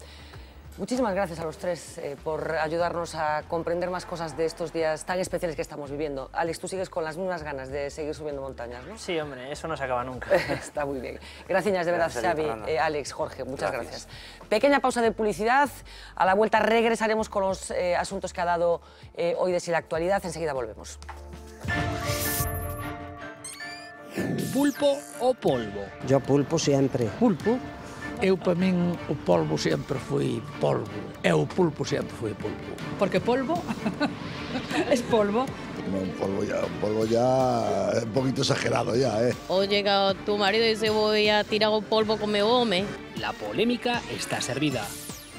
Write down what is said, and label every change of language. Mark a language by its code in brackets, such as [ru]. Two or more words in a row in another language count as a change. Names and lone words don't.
[es] Muchísimas gracias a los tres por ayudarnos a comprender más cosas de estos días tan especiales que estamos viviendo. Alex, tú sigues con las mismas ganas de seguir subiendo montañas, ¿no? Sí, hombre, eso no se acaba nunca. Está muy bien. Gracias de verdad, Xavi, Alex, Jorge, muchas gracias. Pequeña pausa de publicidad. A la vuelta regresaremos con los asuntos que ha dado hoy de sí la actualidad. Enseguida volvemos. ¿Pulpo o polvo? Yo pulpo sempre. Pulpo? [gl] Eu, para min, o polvo sempre foi polvo. E o pulpo sempre foi pulpo. [es] Porque polvo es polvo. Un polvo ya es un poquito exagerado ya, ¿eh? O llega tu marido y dice voy a tirar un polvo con mi hombre. La polémica está servida.